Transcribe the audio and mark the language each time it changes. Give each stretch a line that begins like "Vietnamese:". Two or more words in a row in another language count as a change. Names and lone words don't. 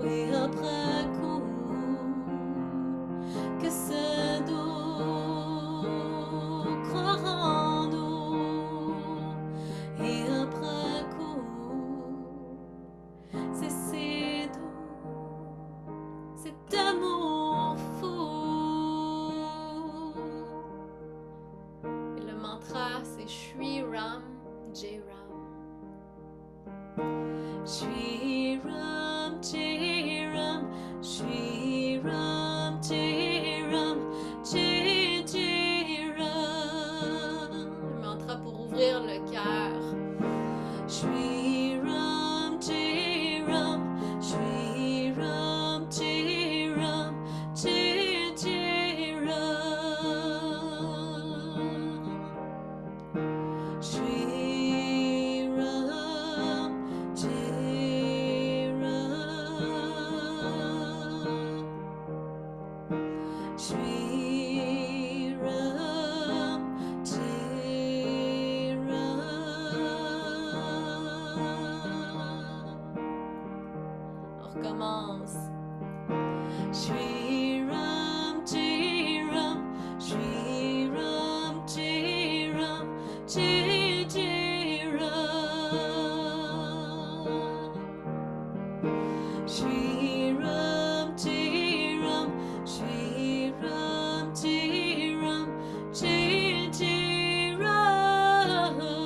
French: Et après coup, que c'est doux, croire en nous. Et après coup, c'est si doux, cet amour fou. Et le mantra, c'est
Sanskrit: Shri Ram Jai Ram. Shri Ram Jai Ram, Shri Ram Jai Ram, Jai Jai Ram.
French: Le mantra pour ouvrir le cœur.
Sanskrit: Shri Ram Jai Ram, Shri Ram Jai Ram, Jai Jai Ram. Shri Ram Jai Ram, Shri Ram Jai Ram.
French: On recommence.
Sanskrit: Shri Ram Jai Ram, Shri Ram Jai Ram, Jai Jai Ram. Shri Ram Jai Ram, Shri Ram Jai Ram, Jai Jai Ram.